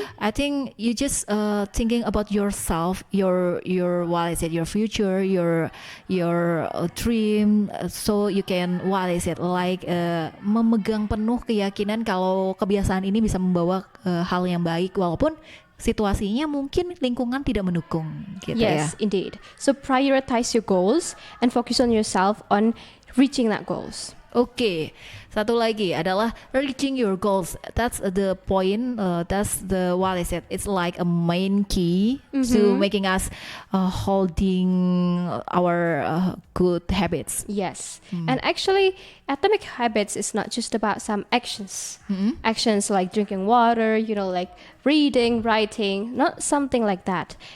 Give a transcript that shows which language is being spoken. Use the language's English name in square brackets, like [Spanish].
[English] I think you just thinking about yourself, your what is it, your future, your dream, so you can what is it like [Indonesian] memegang penuh keyakinan kalau kebiasaan ini bisa membawa hal yang baik walaupun situasinya mungkin lingkungan tidak mendukung gitu ya. [English] Yes, indeed. So prioritize your goals and focus on yourself on reaching that goals. [Indonesian] Oke, satu lagi adalah [English] reaching your goals. That's the point. That's the what is it? It's like a main key to making us holding our good habits. Yes, and actually, atomic habits is not just about some actions. Actions like drinking water, you know, like reading, writing, not something like that.